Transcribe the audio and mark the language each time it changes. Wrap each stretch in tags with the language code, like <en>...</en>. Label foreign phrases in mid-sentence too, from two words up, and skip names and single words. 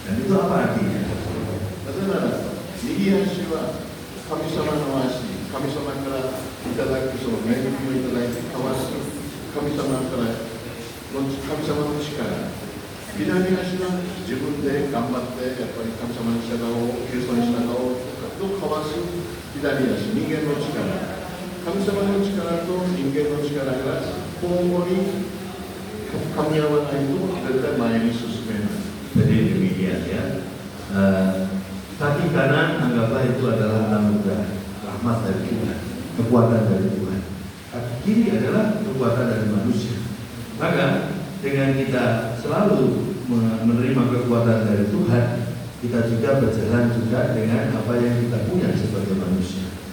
<id>Dan itu apa artinya?</id> <ja>なぜなら、右足は神様の足、神様からいただくその恵みをいただいて交わす神様からの神様の力、左足は自分で頑張ってやっぱり神様に従おう、キリストに従おうと交わす左足、人間の力、神様の力と人間の力が交互に噛み合わないと絶対前に進めない。</ja> <id>Jadi demikian ya. Kaki kanan anggaplah itu adalah anugerah, rahmat dari Tuhan, kekuatan dari Tuhan. Kaki kiri adalah kekuatan dari manusia. Maka dengan kita selalu menerima kekuatan dari Tuhan, kita juga berjalan juga dengan apa yang kita punya sebagai manusia.</id>